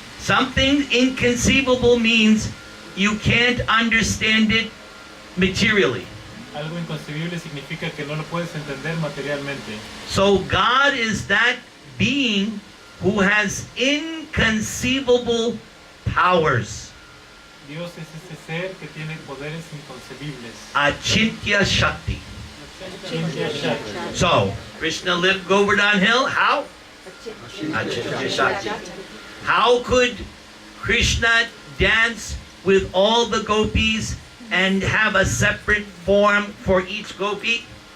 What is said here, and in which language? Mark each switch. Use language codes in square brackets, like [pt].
[en] Something inconceivable means you can't understand it materially. [es] Algo inconcebible significa que no lo puedes entender materialmente. [en] So God is that being who has inconceivable powers. [es] Dios es ese ser que tiene poderes inconcebibles. [en] Achintya Shakti. [es] Chintya Shakti. [en] So, Krishna lived Govardhan Hill. How? Achintya Shakti. How could Krishna dance with all the gopis and have a separate form for each gopi?